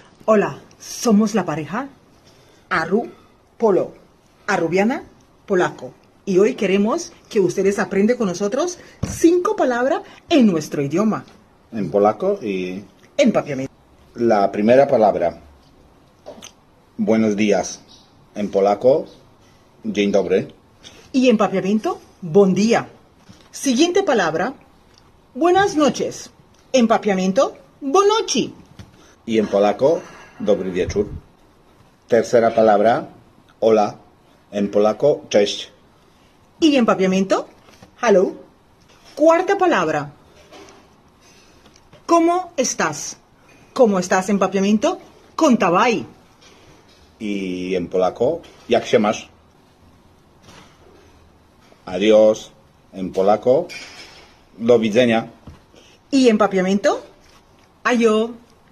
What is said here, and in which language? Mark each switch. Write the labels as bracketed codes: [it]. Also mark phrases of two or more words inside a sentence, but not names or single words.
[es] Hola, somos la pareja Aru Polo, Arubiana Polaco. Y hoy queremos que ustedes aprendan con nosotros 5 palabras en nuestro idioma. En polaco y Empapiamiento. la primera palabra. Buenos días. En polaco, [pl] dzień dobry. [es] Y empapiamiento, buen día. Siguiente palabra, buenas noches. Empapiamiento, bonochi. Y en polaco, [pl] dobry wieczór. [es] Tercera palabra, hola. En polaco, cześć. Y empapiamiento, hello. Cuarta palabra, ¿cómo estás? ¿Cómo estás, empapiamiento? Kontabaj. Y en polaco, [pl] jak się masz? [es] Adiós. En polaco, [pl] do widzenia. [es] Y empapiamiento, ayo.